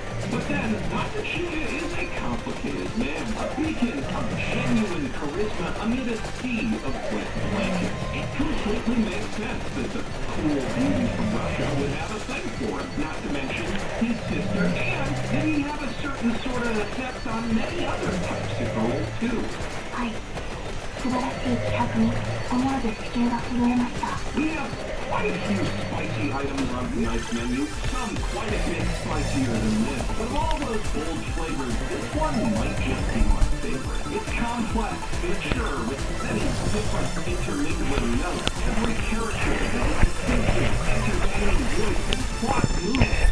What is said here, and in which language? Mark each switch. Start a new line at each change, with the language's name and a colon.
English: But then, Matsushita is a complicated man, a beacon of genuine charisma amid a sea of wet blankets. It completely makes sense that the cool beauty from Russia would have a thing for him, not to mention his sister, and that he'd have a certain sort of effect on many other types of girls, too.
Japanese: 素晴らしい気迫に思わず地球が震えました。
English: We have quite a few spicy items on tonight's menu, some quite a bit spicier than this. But of all those bold flavors, this one might just be my favorite. It's complex, mature, with many different intermingling notes. Every character has a distinctive, entertaining voice and plot moves.